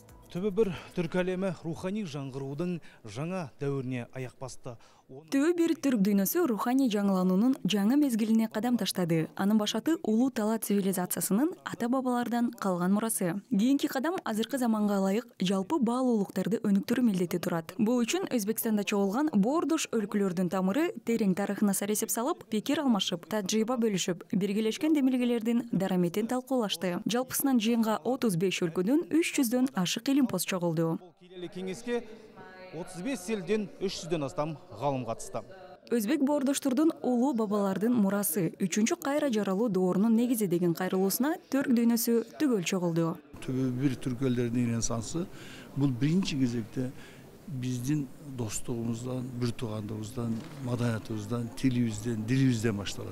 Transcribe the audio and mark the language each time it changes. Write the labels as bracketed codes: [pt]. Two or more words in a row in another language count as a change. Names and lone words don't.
[kk] Түбі бір түрк әлемі рухани жаңғырудың жаңа дәуіріне аяқ басты. [ky] Түбі бір түрк дүйнөсү рухани жаңылануунун жаңа мезгилине кадам таштады. Анын башаты улуу тала цивилизациясынын ата-бабалардан калган мурасы. Кийинки кадам азыркы заманга ылайык жалпы баалуулуктарды өнүктүрүү милдети турат. Бул үчүн Өзбекстанда чогулган боордош өлкөлөрдүн тамыры терең тарыхына сар эсеп салып, пикир алмашып, тажрыйба бөлүшүп, биргелешкен демилгелердин дараметин талкуулашты. Жалпысынан жыйынга 35 өлкөдөн 300дөн ашык илимпоз чогулду. [kk] Кеңеске 35 елден 300ден астам ғалым қатысты. [ky] Өзбек боордоштурдун улуу бабалардын мурасы 3-чү кайра жаралуу доорунун негизи деген кайрылуусуна түрк дүйнөсү түгөл чогулду. Түбү бир түрк элдеринин ренессансы бул биринчи кезекте биздин достугубуздан, бир туугандыгыбыздан, маданиятыбыздан, тилибизден, дилибизден башталат.